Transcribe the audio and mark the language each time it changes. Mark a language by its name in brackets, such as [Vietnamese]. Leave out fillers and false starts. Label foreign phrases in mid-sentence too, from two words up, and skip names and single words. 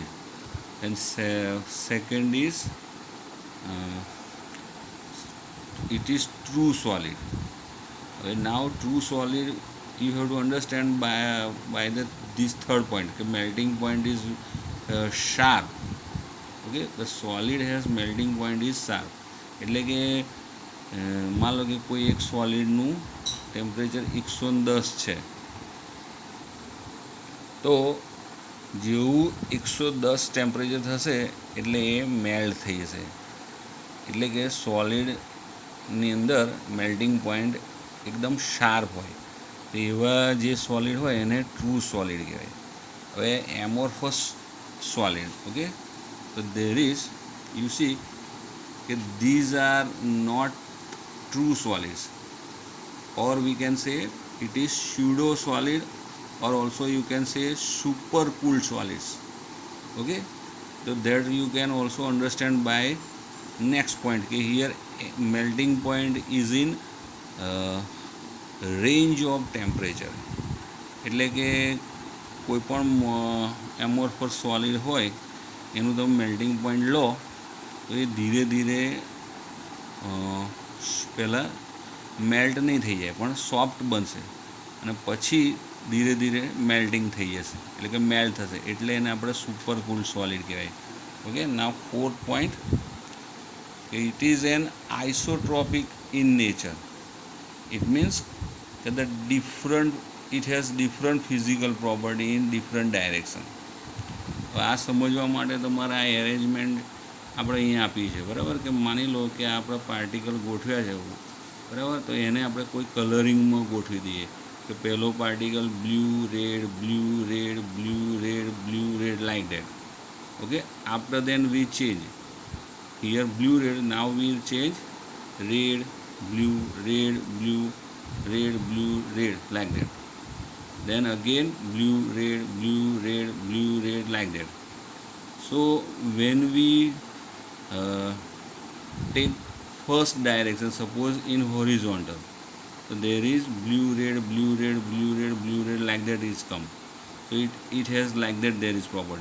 [English] And second is it is true solid. Okay, now true solid you have to understand by this third point, okay, melting point is sharp. Okay, the solid has melting point is sharp. [Gujarati] એટલે કે [Hindi] मान लो कि कोई एक [Gujarati] सॉलिडનું ટેમ્પરેચર 110 છે, તો જેવું 110 ટેમ્પરેચર થશે એટલે એ મેલ્ટ થઈ જશે. એટલે કે સોલિડની અંદર મેલ્ટિંગ પોઈન્ટ એકદમ શાર્પ હોય, તો એવા જે સોલિડ હોય એને ટ્રુ સોલિડ કહેવાય. [English] હવે amorphous solid, okay, તો there is you see કે these are not true solids, or we can say it is pseudo solid, or also you can say super cooled solids. Okay, So that you can also understand by next point કે here melting point is in range of temperature. [Gujarati] એટલે કે કોઈ પણ એમોર્ફસ સોલિડ હોય એનું તમે મેલ્ટિંગ પોઈન્ટ લો તો એ ધીરે ધીરે પહેલાં મેલ્ટ નહીં થઈ જાય પણ સોફ્ટ બનશે અને પછી ધીરે ધીરે મેલ્ટિંગ થઈ જશે એટલે કે મેલ્ટ થશે એટલે એને આપણે સુપર કૂલ સોલિડ કહેવાય. [English] okay, now 4th point, it is an isotropic in nature. It means that it has different physical property in different direction. [Gujarati] આ સમજવા માટે તમારે આ એરેન્જમેન્ટ આપણે અહીંયા આપી છે, બરાબર, કે માની લો કે આપણા પાર્ટિકલ ગોઠવ્યા છે, બરાબર, તો એને આપણે કોઈ કલરિંગમાં ગોઠવી દઈએ કે પહેલો પાર્ટિકલ [English] blue red blue red blue red blue red like that. okay, after then we change here blue red, now we change red blue red blue red blue red like that, then again blue red blue red blue red like that. So when we take first direction, suppose in horizontal, so there is blue red blue red blue red blue red like that is come, so it has like that there is property.